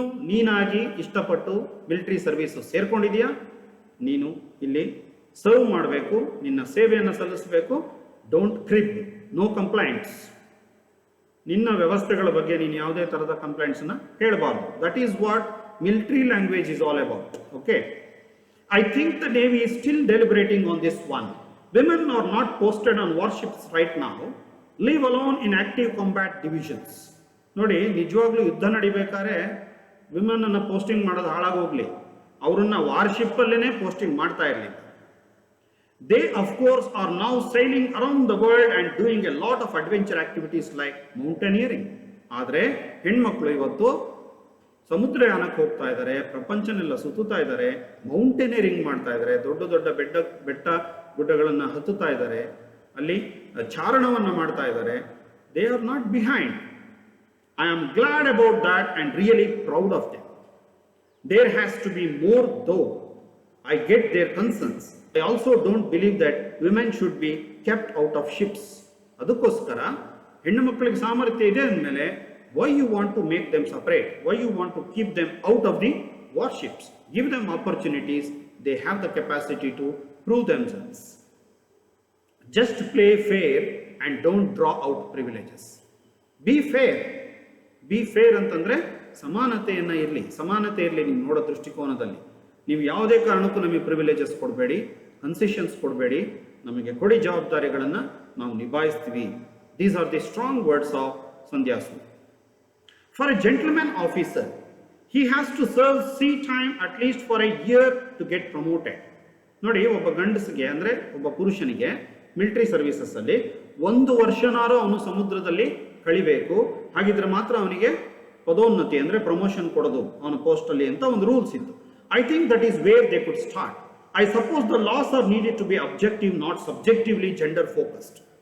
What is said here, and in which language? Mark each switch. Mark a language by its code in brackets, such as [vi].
[kn] ನೀನಾಗಿ ಇಷ್ಟಪಟ್ಟು military service ಸೇರ್ಕೊಂಡಿದೆಯಾ, ನೀನು ಇಲ್ಲಿ ಸರ್ವ್ ಮಾಡಬೇಕು, ನಿನ್ನ ಸೇವೆಯನ್ನು ಸಲ್ಲಿಸಬೇಕು. [en] Don't crib, no complaints. [kn] ನಿನ್ನ ವ್ಯವಸ್ಥೆಗಳ ಬಗ್ಗೆ ನೀನು ಯಾವುದೇ ಥರದ ಕಂಪ್ಲೇಂಟ್ಸನ್ನು ಹೇಳಬಾರ್ದು. [en] That is what military language is all about. Okay, I think the navy is still deliberating on this one. Women are not posted on warships right now, live alone in active combat divisions. [kn] ನೋಡಿ, ನಿಜವಾಗ್ಲೂ ಯುದ್ಧ ನಡಿಬೇಕಾದ್ರೆ women ಅನ್ನು posting ಮಾಡೋದು ಹಾಳಾಗೋಗ್ಲಿ, ಅವರನ್ನ ವಾರ್ಶಿಪ್ಪಲ್ಲೇ posting ಮಾಡ್ತಾ ಇರಲಿ. [en] They of course are now sailing around the world and doing a lot of adventure activities like mountaineering. [kn] ಆದರೆ ಹೆಣ್ಮಕ್ಳು ಇವತ್ತು ಸಮುದ್ರಯಾನಕ್ಕೆ ಹೋಗ್ತಾ ಇದ್ದಾರೆ, ಪ್ರಪಂಚನೆಲ್ಲ ಸುತ್ತುತ್ತಾ ಇದ್ದಾರೆ, ಮೌಂಟೇನಿಯರಿಂಗ್ ಮಾಡ್ತಾ ಇದ್ದಾರೆ, ದೊಡ್ಡ ದೊಡ್ಡ ಬೆಟ್ಟ ಗುಡ್ಡಗಳನ್ನು ಹತ್ತುತ್ತಾ ಇದ್ದಾರೆ, ಅಲ್ಲಿ ಚಾರಣವನ್ನು ಮಾಡ್ತಾ ಇದ್ದಾರೆ. [en] They are not behind. I am glad about that and really proud of them. There has to be more though. I get their concerns. I also don't believe that women should be kept out of ships. [kn] ಅದಕ್ಕೋಸ್ಕರ ಹೆಣ್ಣು ಮಕ್ಕಳಿಗೆ ಸಾಮರ್ಥ್ಯ ಇದೆ ಅಂದಮೇಲೆ [en] why you want to make them separate? Why you want to keep them out of the warships? Give them opportunities. They have the capacity to prove themselves. Just play fair and don't draw out privileges. Be fair. Be fair [kn] ಅಂತಂದರೆ ಸಮಾನತೆಯನ್ನು ಇರಲಿ, ಸಮಾನತೆ ಇರಲಿ ನಿಮ್ಮ ನೋಡೋ ದೃಷ್ಟಿಕೋನದಲ್ಲಿ. ನೀವು ಯಾವುದೇ ಕಾರಣಕ್ಕೂ ನಮಗೆ ಪ್ರಿವಿಲೇಜಸ್ ಕೊಡಬೇಡಿ, ಕನ್ಸೆಷನ್ಸ್ ಕೊಡಬೇಡಿ, ನಮಗೆ ಕೊಡಿ ಜವಾಬ್ದಾರಿಗಳನ್ನು, ನಾವು ನಿಭಾಯಿಸ್ತೀವಿ. [en] These are the strong words of Sandhya Suri. For a gentleman officer, he has to serve sea time at least for a year to get promoted. [kn] ನೋಡಿ, ಒಬ್ಬ ಗಂಡಸಿಗೆ ಅಂದರೆ ಒಬ್ಬ ಪುರುಷನಿಗೆ ಮಿಲಿಟರಿ ಸರ್ವೀಸಸ್ಸಲ್ಲಿ 1 ವರ್ಷನಾರು ಅವನು ಸಮುದ್ರದಲ್ಲಿ ಕಳಿಬೇಕು. ಹಾಗಿದ್ರೆ ಮಾತ್ರ ಅವನಿಗೆ ಪದೋನ್ನತಿ ಅಂದರೆ ಪ್ರಮೋಷನ್ ಕೊಡೋದು ಅವನ ಪೋಸ್ಟಲ್ಲಿ ಅಂತ ಒಂದು ರೂಲ್ಸ್ ಇತ್ತು. [en] I think that is where they could start. I suppose the laws are needed to be objective, not subjectively gender focused.